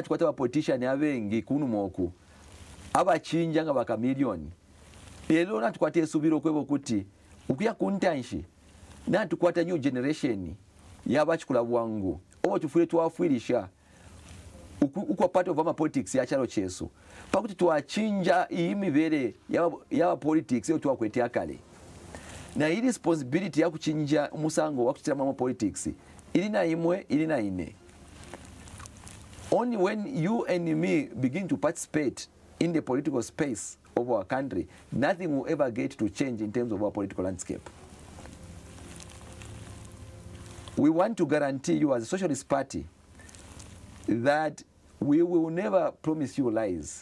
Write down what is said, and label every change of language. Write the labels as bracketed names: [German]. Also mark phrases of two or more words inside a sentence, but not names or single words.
[Bemba] tukwata wa politician abengi kunu moku abachinja nga baka milioni lero natukwata esubiro kwebo kuti ukuya kuntanshi natukwata [English] new generation [Bemba] yabachikula bwangu obo tufule twafuilisha ukwa [English] part of [Bemba] ama politics ya chalo chesu pakuti twachinja iyi mibere ya politics yo twakwete kale na iyi responsibility ya kuchinja umusango wa kuchitira ama politics ili na imwe ili na ine. [English] Only when you and me begin to participate in the political space of our country, nothing will ever get to change in terms of our political landscape. We want to guarantee you as a Socialist Party that we will never promise you lies.